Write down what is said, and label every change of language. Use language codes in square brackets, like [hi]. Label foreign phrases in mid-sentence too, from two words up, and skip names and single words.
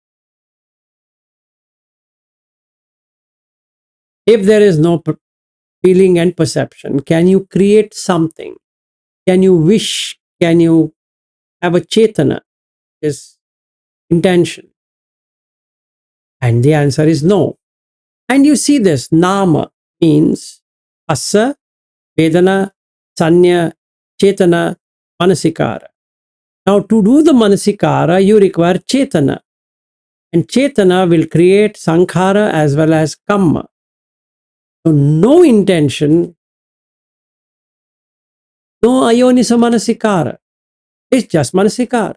[en] If there is no feeling and perception, can you create something? Can you wish? Can you have a chetana? Is intention? And the answer is no. And you see this, nama means [pi] asa, vedana, sanya, chetana, manasikara. [en] Now, to do the manasikara, you require chetana. And chetana will create sankhara as well as kamma. So, no intention, no [pi] ayonisa manasikara. [en] It's just manasikara.